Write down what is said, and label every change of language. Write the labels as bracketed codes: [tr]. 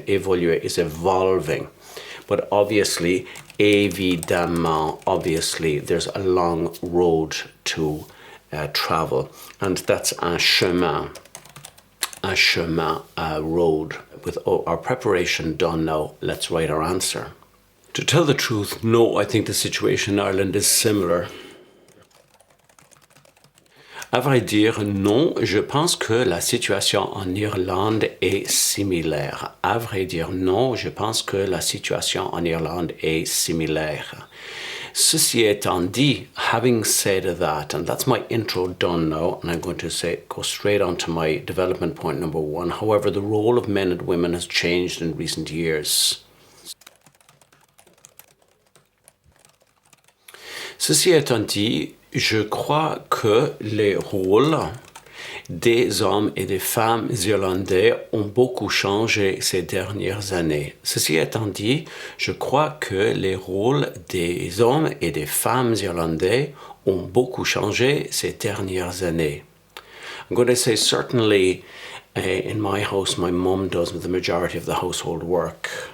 [en] Évoluer is evolving. But obviously, évidemment, obviously, there's a long road to travel. And that's un chemin, a road. With our preparation done now, let's write our answer. To tell the truth, no, I think the situation in Ireland is similar. [fr] À vrai dire, non, je pense que la situation en Irlande est similaire. À vrai dire, non, je pense que la situation en Irlande est similaire. Ceci étant dit, [en] having said that, and that's my intro done now, and I'm going to go straight on to my development point number 1. However, the role of men and women has changed in recent years. [fr] Ceci étant dit, je crois que les rôles des hommes et des femmes irlandais ont beaucoup changé ces dernières années. Ceci étant dit, je crois que les rôles des hommes et des femmes irlandais ont beaucoup changé ces dernières années. [en] I'm going to say certainly in my house, my mum does the majority of the household work.